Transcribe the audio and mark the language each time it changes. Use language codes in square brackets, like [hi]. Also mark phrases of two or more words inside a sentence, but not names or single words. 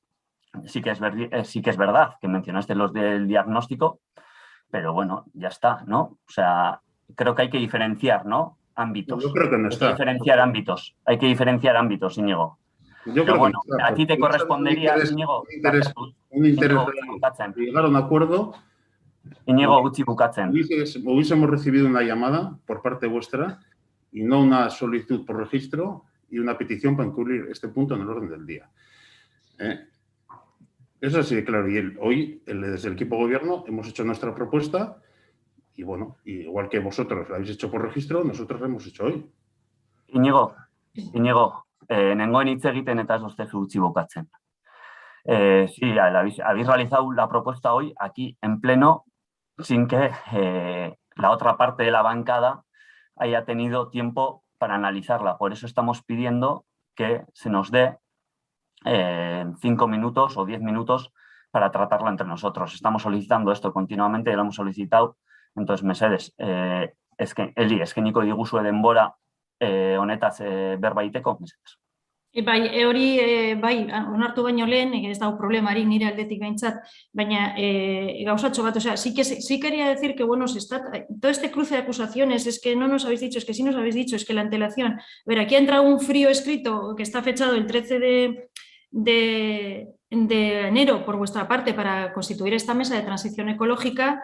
[es] Sí que es verdad que mencionaste los del diagnóstico, pero bueno, ya está, ¿no? O sea, creo que hay que diferenciar, ¿no? Ámbitos. Yo creo que no está. Hay que diferenciar ámbitos, Íñigo. Pero bueno, a ti te correspondería, Íñigo, un interés de llegar a un acuerdo. Íñigo, [eu] gutxi bukatzen. [es] Hubiésemos recibido una llamada por parte vuestra y no una solicitud por registro y una petición para incluir este punto en el orden del día. Eso sí, claro. Y hoy, desde el equipo gobierno, hemos hecho nuestra propuesta y, bueno, igual que vosotros lo habéis hecho por registro, nosotros lo hemos hecho hoy. Íñigo, [eu] nengoen hitz egiten eta ez ostezu utzi bukatzen. [es] Sí, habéis realizado la propuesta hoy aquí en pleno sin que la otra parte de la bancada haya tenido tiempo para analizarla. Por eso estamos pidiendo que se nos dé 5 minutos o 10 minutos para tratarlo entre nosotros. Estamos solicitando esto continuamente, lo hemos solicitado. Entonces, [eu] mesedez, Eli, eskeniko diguzue denbora honetaz berba egiteko, mesedez. Bai, bai, onartu baino lehen, ez dago problemarik nire aldetik behintzat, baina gauzatxo bat, [es] o sea, sí quería decir que, bueno, todo este cruce de acusaciones, es que no nos habéis dicho, es que sí nos habéis dicho, es que la antelación, a ver, aquí ha entrado un frío escrito que está fechado el 13 de enero por vuestra parte para constituir esta mesa de transición ecológica.